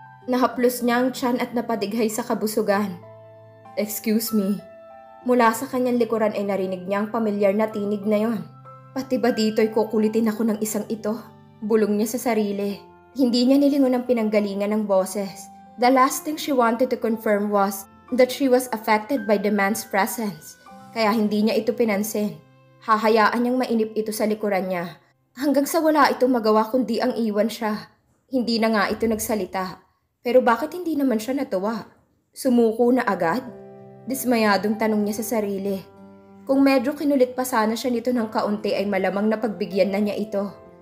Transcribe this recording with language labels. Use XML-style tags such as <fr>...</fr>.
<tl>Nahaplos niya ang tiyan at napadighay sa kabusugan.</tl> <en>Excuse me.</en> <tl>Mula sa kanyang likuran ay narinig niya ang pamilyar na tinig na yon. Pati ba dito'y kukulitin ako ng isang ito? Bulong niya sa sarili. Hindi niya nilingon ang pinanggalingan ng boses.</tl> <en>The last thing she wanted to confirm was that she was affected by the man's presence.</en> <tl>Kaya hindi niya ito pinansin. Hahayaan niyang mainip ito sa likuran niya. Hanggang sa wala itong magawa kundi ang iwan siya. Hindi na nga ito nagsalita. Pero bakit hindi naman siya natuwa? Sumuko na agad? Dismayadong tanong niya sa sarili. Kung medyo kinulit pa sana siya nito ng kaunti ay malamang napagbigyan na niya ito.</tl>